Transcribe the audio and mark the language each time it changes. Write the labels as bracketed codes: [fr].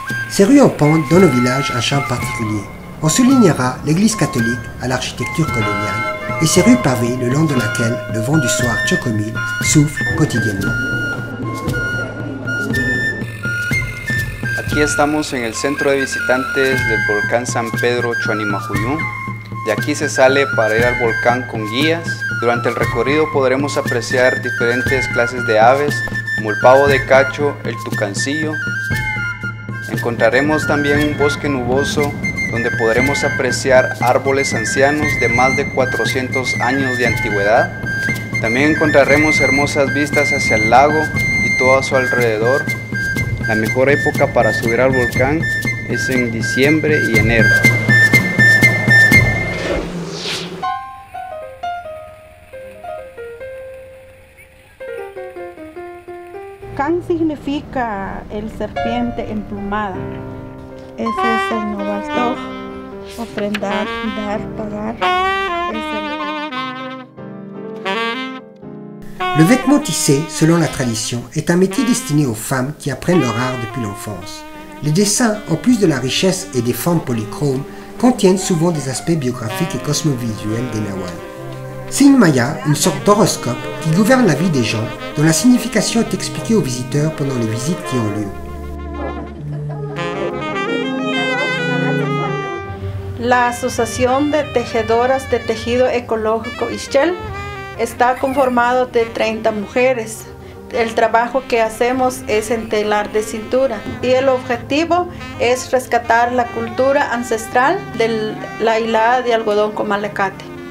[fr] Ces rues en pente donnent au village un charme particulier. On soulignera l'église catholique à l'architecture coloniale et ces rues pavées le long de laquelle le vent du soir Chocomil souffle quotidiennement. [es] Aquí estamos en el centro de visitantes del volcán San Pedro Chuanimajuyú. De aquí se sale para ir al volcán con guías. Durante el recorrido podremos apreciar diferentes clases de aves, como el pavo de cacho, el tucancillo. Encontraremos también un bosque nuboso donde podremos apreciar árboles ancianos de más de 400 años de antigüedad. También encontraremos hermosas vistas hacia el lago y todo a su alrededor. La mejor época para subir al volcán es en diciembre y enero. Can significa el serpiente emplumada. Ese es el Novasdog, ofrendar, dar, pagar. [fr] Le vêtement tissé, selon la tradition, est un métier destiné aux femmes qui apprennent leur art depuis l'enfance. Les dessins, en plus de la richesse et des formes polychromes, contiennent souvent des aspects biographiques et cosmovisuels des Nahual. Signe Maya, une sorte d'horoscope qui gouverne la vie des gens, dont la signification est expliquée aux visiteurs pendant les visites qui ont lieu. [es] La Asociación de Tejedoras de Tejido Ecológico Ixchel está conformado de 30 mujeres. El trabajo que hacemos es en telar de cintura y el objetivo es rescatar la cultura ancestral de la hilada de algodón con malacate.